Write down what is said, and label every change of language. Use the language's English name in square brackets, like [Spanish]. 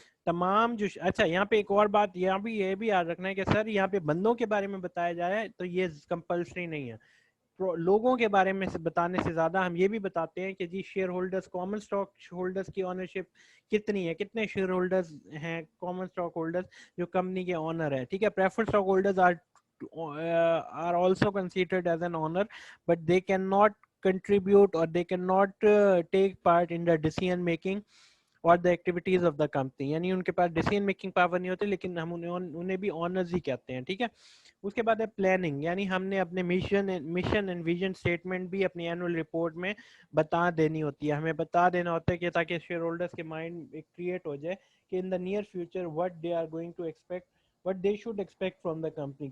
[Urdu] تمام جو اچھا یہاں پہ ایک اور بات یہاں بھی یہ بھی یاد رکھنا ہے کہ سر یہاں پہ بندوں کے بارے میں بتایا جائے تو یہ کمپلسری نہیں ہے. لوگوں کے بارے میں بتانے سے زیادہ ہم یہ بھی بتاتے ہیں کہ جی share holders common stock holders کی اونرشپ کتنی ہے, کتنے شیئر ہولڈرز ہیں کامن اسٹاک ہولڈرز جو کمپنی کے اونر ہیں. ٹھیک ہے, [English] preferred stock holders are also considered as an owner but they cannot contribute or they cannot take part in the decision making [Urdu] اور [English] the activities of the company. [Urdu] یعنی ان کے پاس decision making power نہیں ہوتی لیکن ہم انہیں بھی آنرز ہی کہتے ہیں. ٹھیک ہے, اس کے بعد ہے پلاننگ. یعنی ہم نے اپنے مشن اینڈ ویژن اسٹیٹمنٹ بھی اپنی اینول رپورٹ میں بتا دینی ہوتی ہے. ہمیں بتا دینا ہوتا ہے کہ تاکہ شیئر ہولڈرز کے مائنڈ ایک کریٹ ہو جائے کہ [English] In the near future what they are going to expect, what they should expect from the company.